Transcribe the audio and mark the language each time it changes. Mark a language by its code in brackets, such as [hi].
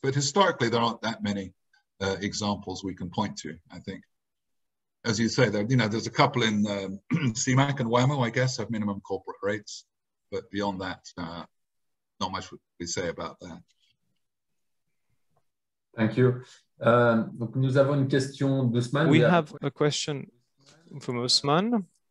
[en] But historically, there aren't that many examples we can point to. I think, as you say, there's a couple in CMAC and WAMO, I guess, have minimum corporate rates. But beyond that, not much we say about that. Thank you. [fr] Donc nous avons une question d'Ousmane. [en] We have a question from Ousmane.